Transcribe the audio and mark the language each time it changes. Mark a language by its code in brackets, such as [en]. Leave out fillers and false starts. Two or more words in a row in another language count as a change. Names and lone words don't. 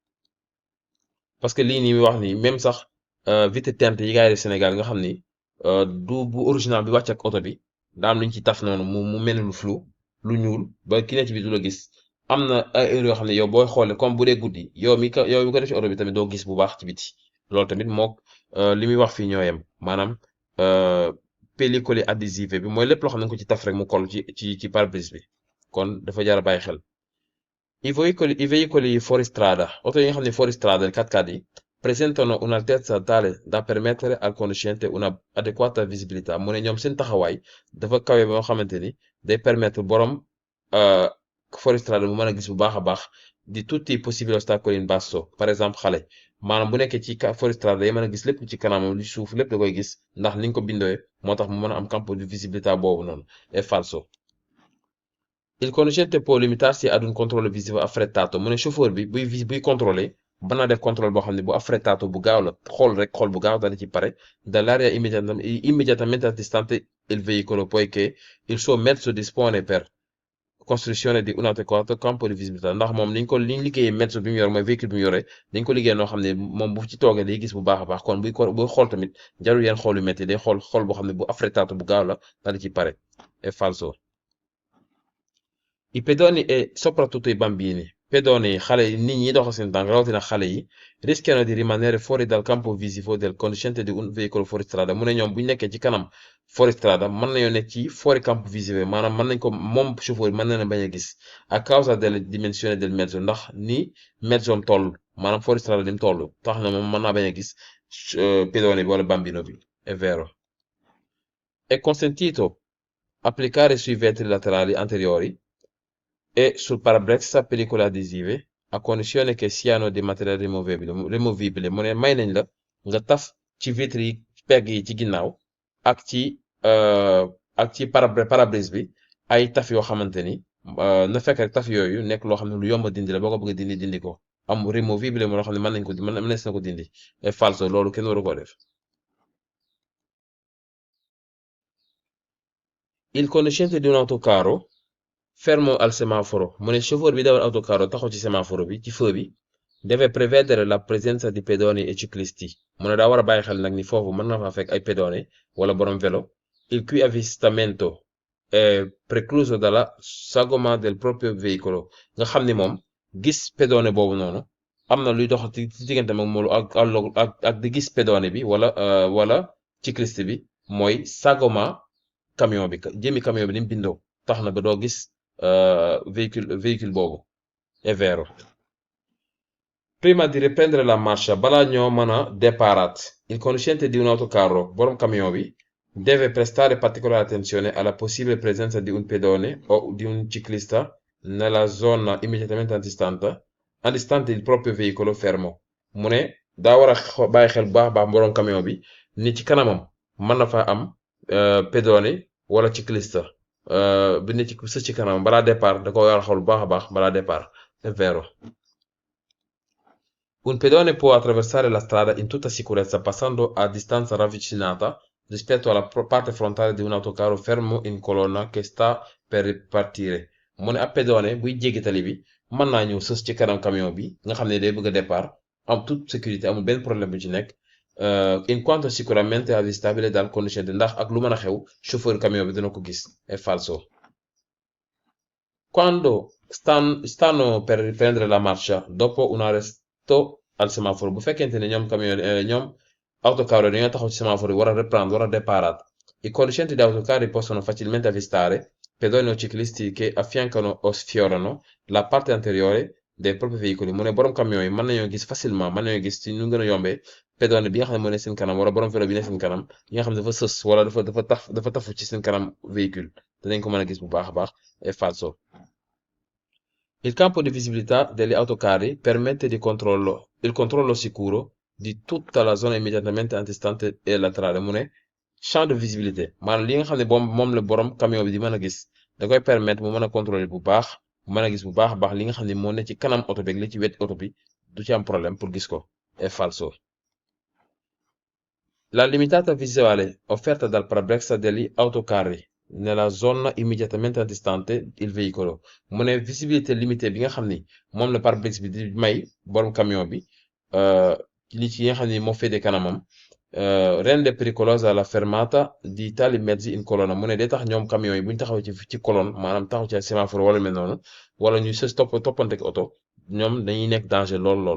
[wo] parce que lii nii wax ni même sax [fr] vitre teinte [wo] yi gaay def Sénégal nga xam ni du bu original bi wàcc ak oto bi daa am luñ ci taf noonu mu mel ni lu flou lu ñuul ba ki ne ci bi du la gis am na ay heure yoo xam ne yow booy xoole comme bu dee guddi yow mi ko def ci oto bi tamit doo gis bu baax ci biti loolu tamit mook li muy wax fii ñoo yem maanaam pellicole adhésive bi mooy lépp loo xam ne ko ci taf rek mu kol ci pare-brise bi kon dafa jar a bàyyi xel [it] i veicoli fuoristrada [wo] oto yi nga xam ne fuoristrada 4x4 yi [it] presentano un'altezza tale da permettere al conducente una adeguata visibilità [wo] mu ne ñoom seen taxawaay dafa kawe ba nga xamante ni day permettre borom fuoristrada mu mën a gis bu baax a baax [it] di tutti i possibili ostacoli in basso [fr] par exemple [wo] xale maanaam bu nekkee ci fuoristrada day mën a gis lépp ci kanamam li suuf lépp da koy gis ndax niñ ko bindoo moo tax mu mën a am [it] campo di visibilità [wo] boobu noonu [it] è falso. Il conducente può limitarsi ad un controllo visivo affrettato [wo] mu ne chauffeur bi buy contrôler mën naa def contrôle boo xam ne bu affrettato bu gaaw la xool bu gaaw daal di ci pare [it] dall'area immediatamente antistante il veicolo poiché il suo mezzo dispone per costruzione di un adeguato campo di visibilità [wo] ndax moom liñ liggéeyee mezzo bi mu yor mooy véhicule bi mu yore dañ ko liggéey noo xam ne moom bu ci toogee day gis bu baax a baax kon buy xool tamit jarul yenn xool yu métti day xool boo xam ne bu affrettato bu gaaw la daal di ci pare [it] è falso. I pedoni e soprattutto i bambini [wo] pedoni yi xale yi nit ñi doxal seen tànk rawatina xale yi [it] rischiano di rimanere fuori dal campo visivo del conducente di un veicolo fuoristrada [wo] mu ne ñoom bu ñu nekkee ci kanam fuoristrada mën nañoo nekk ci [it] fuori campo visivo [wo] maanaam mën nañ ko moom chauffeur bi mën na bañ a gis [it] a causa delle dimensioni del mezzo [wo] ndax ni mezzoom toll maanaam fuoristrada lim toll tax na moom mën naa bañ a gis pedone bi wala bambino bi [it] è vero. È consentito applicare sui vetri laterali anteriori e sul parabrezza pellicole adesive a condizione che siano di materiale rimovibile [wo] mu ne may nañ la nga taf ci vitre yi pegg yi ci ginnaaw ak ci parabrise bi ay taf yoo xamante ni na fekk rek taf yooyu nekk loo xam ne lu yomb a dindi la boo ko bëgg a dindi ko am rimovibile mu loo xam ne mënees na ko dindi et falso loolu kenn waru ko def. [it] Il conducente di un autocarro fermo al semaforo [wo] mu ne chauffeur bi dawal autocarro taxaw ci semaforo bi ci feu bi [it] deve prevedere la presenza di pedoni e ciclisti [wo] mu ne daa war a bàyyi xel nag ni foofu mën na faa fekk ay pedone wala borom vélo [it] il cui avvistamento è precluso dalla sagoma del proprio veicolo [wo] nga xam ni moom gis pedone boobu noonu am na luy dox ci diggante mag moom ak di gis pedone bi wala cycliste bi mooy sagoma camion bi jëmi camion bi ni mu bindoo tax na ba doo gis véhicule boobu [it] è vero. Prima di riprendere la marcia [wo] balaa ñoo mën a déparaat [it] il conducente di un autocarro [wo] borom camion bi [it] deve prestare particolare attenzione alla possibile presenza di un pedone o di un ciclista nella zona immediatamente antistante il proprio veicolo fermo [wo] mu ne daa war a bàyyi xel bu baax borom camion bi ni ci kanamam mën na fa am pedone wala ciclista bi ne ci sës ci kanam balaa départ da ko war a xool bu baax a baax balaa départ [it] è vero. Un pedone può attraversare la strada in tutta sicurezza passando a distanza ravvicinata rispetto alla parte frontale di un autocarro fermo in colonna che sta per partire [wo] mu ne ab pedone buy jéggi tali bi mën naa ñëw sës ci kanam camion bi nga xam ne day bëgg a départ am [fr] toute sécurité [wo] amul benn problème bu ci nekk [it] in quanto sicuramente avvistabile dal conducente [wo] ndax ak lu mën a xew chauffeur camion bi dina ko gis [it] è falso. Quando stanno per riprendere la marcia dopo un arresto al semaforo [wo] bu fekkente ne ñoom autocarro dañoo taxaw ci semaforo yi war a reprendre war a déparaat [it] i conducenti di autocarri possono facilmente avvistare pedoni o ciclisti che affiancano o sfiorano la parte anteriore dei propri veicoli [wo] mu ne borom camion yi mën nañoo gis facilement mën nañoo gis ci ñu gën a yombee pedone bi nga xam ne moo ne seen kanam wala borom vélo bi ne seen kanam yi nga xam ne dafa sës wala dafa tafu ci seen kanam véhicule danañ ko mën a gis bu baax a baax [it] è falso. Il campo di visibilità degli autocarri permette il controllo sicuro di tutta la zona immediatamente antistante e laterale [wo] mu ne [fr] champ de visibilité [wo] maanaam li nga xam ne moom la borom camion bi di mën a gis da koy permettre mu mën a contrôler bu baax mu mën a gis bu baax a baax li nga xam ne moo ne ci kanam oto bi ak li ci wet oto bi du ci am problème pour gis ko [it] è falso. La limitata visuale offerta dal parabrezza degli autocarri nella zona immediatamente antistante il veicolo [wo] mu ne [fr] visibilité limitée [wo] bi nga xam ni moom la pare-brise bi di may borom camion bi li ci nga xam ni moo féete kanamam [it] rende pericolosa la fermata di tali mezzi in colonna [wo] mu ne day tax ñoom camion yi bu ñu taxaw ci colonne maanaam taxaw ci sémaphore wala mel noonu wala ñu sës toppante ak oto ñoom dañuy nekk danger lool.